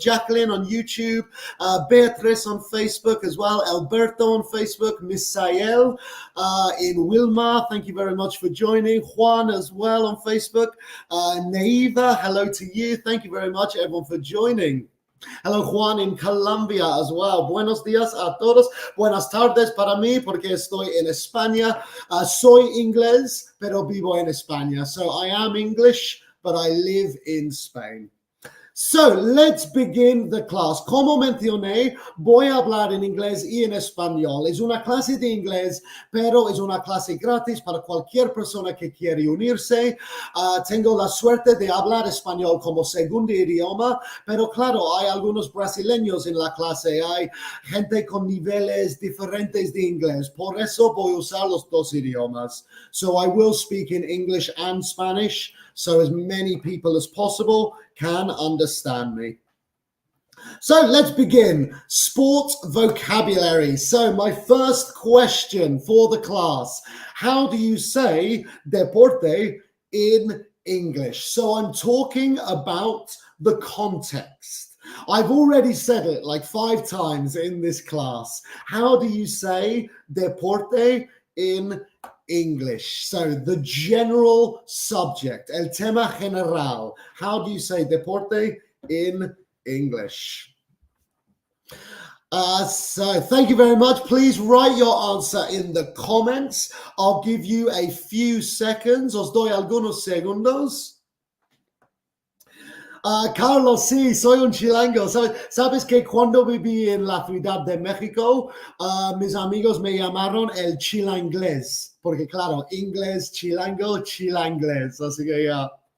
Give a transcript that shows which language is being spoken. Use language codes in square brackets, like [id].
[en] Jacqueline on YouTube. Beatriz on Facebook as well. Alberto on Facebook. Misael in Wilma. Thank you very much for joining. Juan as well on Facebook. Neiva, hello to you. Thank you very much, everyone, for joining. Hello, Juan in Colombia as well. [es] Buenos días a todos. Buenas tardes para mí porque estoy en España. Soy inglés, pero vivo en España. [en] So I am English, but I live in Spain. So let's begin the class. [es] Como mencioné, voy a hablar en inglés y en español. Es una clase de inglés, pero es una clase gratis para cualquier persona que quiere unirse. Tengo la suerte de hablar español como segundo idioma, pero claro, hay algunos brasileños en la clase. Hay gente con niveles diferentes de inglés. Por eso voy a usar los dos idiomas. [en] So I will speak in English and Spanish, so as many people as possible can understand me. So let's begin. Sport vocabulary. So my first question for the class, how do you say deporte in English? So I'm talking about the context. I've already said it like 5 times in this class. How do you say deporte in English? So the general subject, [es] el tema general. [en] How do you say deporte in English? So thank you very much. Please write your answer in the comments. I'll give you a few seconds. [es] Os doy algunos segundos. Carlos, sí, soy un chilango. Sabes que cuando viví en la Ciudad de México, mis amigos me llamaron el chilanglés, porque claro, inglés, chilango, chilanglés. Así que ya.